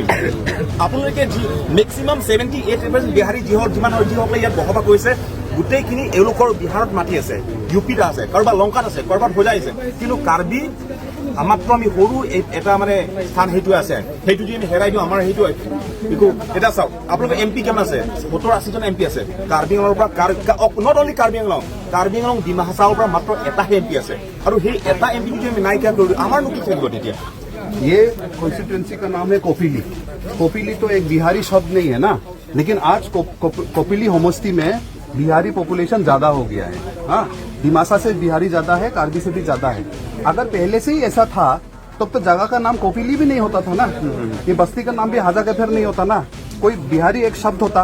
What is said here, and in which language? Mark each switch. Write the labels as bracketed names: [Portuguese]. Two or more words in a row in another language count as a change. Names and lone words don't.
[Assamese] আপোনালোকে মেক্সিমাম 78% বিহাৰী যিসকলে ইয়াত বসবাস কৰিছে, গোটেইখিনি এওঁলোকৰ বিহাৰত মাটি আছে, ইউ পিত আছে, কাৰোবাৰ লংকাত আছে, কাৰোবাৰ হোজাই আছে, কিন্তু কাৰ্বি মাত্ৰ আমি সৰু এটা মানে স্থান সেইটোৱে আছে। সেইটো যদি আমি হেৰাই দিওঁ আমাৰ সেইটো একো। এতিয়া চাওক, আপোনালোকৰ MP কিমান আছে? 70-80জন MP আছে। কাৰ্বি আংলঙৰ পৰা [English] not only [Assamese] কাৰ্বি আংলং ডিমাহাছাওৰ পৰা মাত্ৰ এটাহে MP আছে, আৰু সেই এটা MP যদি আমি নাইকিয়া কৰি দিওঁ আমাৰনো কি থাকিব তেতিয়া? [Hindi] ये कॉन्स्टिट्यूएंसी का नाम है कोपिली। कोपिली तो एक बिहारी शब्द नहीं है ना, लेकिन आज कोपिली होमस्ती में बिहारी पॉपुलेशन ज्यादा हो गया है। हाँ, डिमासा से बिहारी ज्यादा है, कार्बी से भी ज्यादा है। अगर पहले से ही ऐसा था तब तो जगह का नाम कोपिली भी नहीं होता था ना, ये बस्ती का नाम भी हाजा कैफर नहीं होता ना, कोई बिहारी एक शब्द होता।